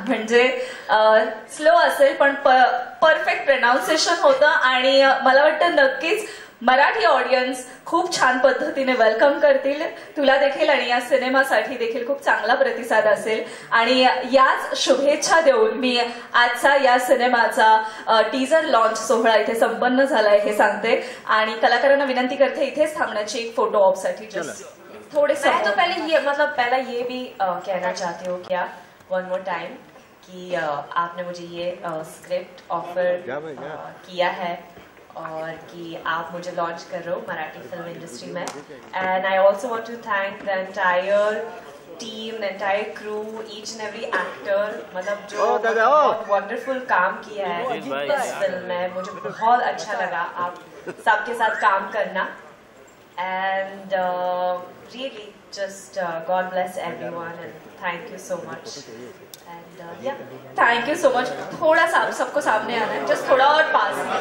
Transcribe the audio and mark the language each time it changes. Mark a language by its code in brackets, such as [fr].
[mr] म्हणजे स्लो असेल पण परफेक्ट प्रोनाउन्सिएशन होतं आणि मला वाटतं नक्कीच मराठी ऑडियन्स खूप छान पद्धतीने वेलकम करतील तुला देखील आणि या सिनेमासाठी देखील खूप चांगला प्रतिसाद असेल. आणि याच शुभेच्छा देऊन मी आजचा या सिनेमाचा टीजर लॉन्च सोहळा इथे संपन्न झालाय हे सांगते आणि कलाकारांना विनंती करते इथेच थांबण्याची एक फोटो ऑप साठी. [hi] जस्ट थोड़े मैं तो पहले ये भी कहना चाहती हूँ क्या वन मोर टाइम कि आपने मुझे ये स्क्रिप्ट ऑफर किया है और कि आप मुझे लॉन्च कर रहे हो मराठी फिल्म इंडस्ट्री में. [en] And I also want to thank the entire team, the entire crew, each and every actor. [hi] मतलब जो बहुत वंडरफुल काम किया है इस फिल्म में, मुझे बहुत अच्छा लगा आप सबके साथ काम करना. [en] And really just God bless everyone and thank you so much. And yeah, thank you so much. [hi] थोड़ा सा सबको सामने आना है, just थोड़ा और पास.